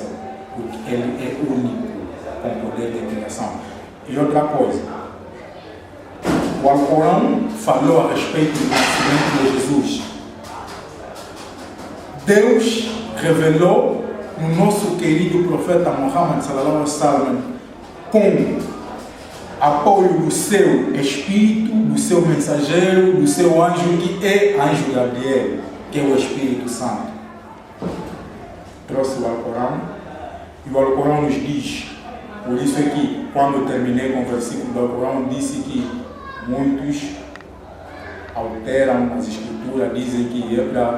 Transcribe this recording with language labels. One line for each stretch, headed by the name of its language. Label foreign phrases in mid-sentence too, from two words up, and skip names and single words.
Portuguese: Porque ele é único com poder de criação. E outra coisa, o Alcorão falou a respeito do nascimento de Jesus. Deus revelou no nosso querido profeta Muhammad
Arabic: صلى الله عليه وسلم,
Portuguese: com apoio do seu Espírito, do seu mensageiro, do seu anjo, que é anjo Gabriel, que é o Espírito Santo. Trouxe o Alcorão, e o Alcorão nos diz, por isso é que quando eu terminei com o versículo do Alcorão, disse que muitos alteram as escrituras, dizem que é para...